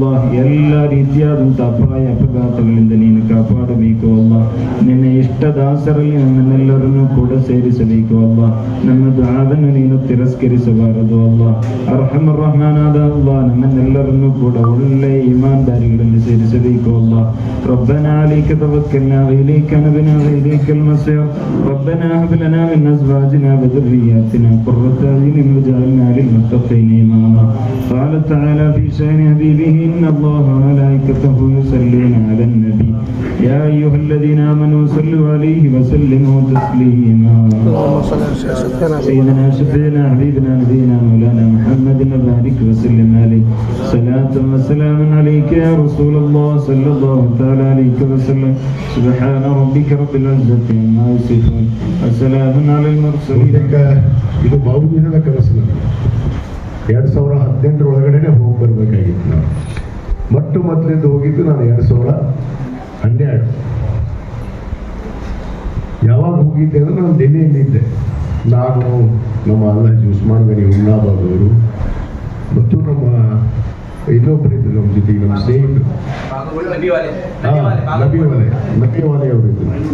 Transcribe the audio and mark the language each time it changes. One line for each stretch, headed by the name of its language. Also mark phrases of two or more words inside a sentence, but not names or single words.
Kannada: ಎಲ್ಲ ರೀತಿಯಾದಂಥ ಅಪಾಯ ಅಪಘಾತಗಳಿಂದ ನೀನು ಕಾಪಾಡಬೇಕು ಅಲ್ಲ. ನಿನ್ನ ಇಷ್ಟ ದಾಸರಲ್ಲಿ ನಮ್ಮನ್ನೆಲ್ಲರನ್ನು ಕೂಡ ಸೇರಿಸಬೇಕು ಅಲ್ಲ. ನಮ್ಮ ದುಆವನ್ನು ನೀನು ತಿರಸ್ಕರಿಸಬಾರದು ಅಲ್ಲ. ಅರ್ಹಮರ್ ರಹಮಾನಾದ ಅಲ್ಲಾಹ್ ನಮ್ಮನ್ನೆಲ್ಲರನ್ನು ಕೂಡ ಒಳ್ಳೆಯ ಈಮಾನ್ದಾರಿಗಳಲ್ಲಿ ಸೇರಿಸಬೇಕು ಅಲ್ಲ.
Arabic: ربنا عليك توكلنا وإليك نبنا وإليك المصير ربنا هب لنا من أزواجنا وذرياتنا قرة أعين واجعلنا للمتقين إماما. قال تعالى في شأن حبيبه إن الله وملائكته يصلون على النبي يا أيها الذين آمنوا صلوا عليه وسلموا تسليما. سيدنا شفيعنا حبيبنا نبينا مولانا محمد وبارك وسلم عليه صلاة وسلام عليك يا رسول الله صلى الله تعالى عليه وسلم. سبحان ربك رب العزة عما يصفون وسلام على المرسلين.
Kannada: ಇದು ಬಹುದಿನದ ಕನಸು. 2018 ಒಳಗಡೆ ಹೋಗಿ ಬರಬೇಕಾಗಿತ್ತು. ನಾನು ಮೊದಲಿಂದ ಹೋಗಿದ್ದು ನಾನು 2012. ಯಾವಾಗ ಹೋಗಿದ್ದೆ ಅಂದರೆ ನಾನು ಡೆಲ್ಲಿಯಲ್ಲಿದ್ದೆ. ನಾನು ನಮ್ಮ ಅಲ್ಲಾಜಿ ಉಸ್ಮಾನ್ ಗನಿ ಉಲ್ಲಾಬಾದ್ ಅವರು ಮತ್ತು ನಮ್ಮ ಇನ್ನೊಬ್ಬರಿದ್ದರು ನಮ್ಮ ಜೊತೆಗೆ, ನಮ್ಮ ಸ್ನೇಹಿತರು ನಬಿವಾಲೆ ಅವರಿದ್ದರು.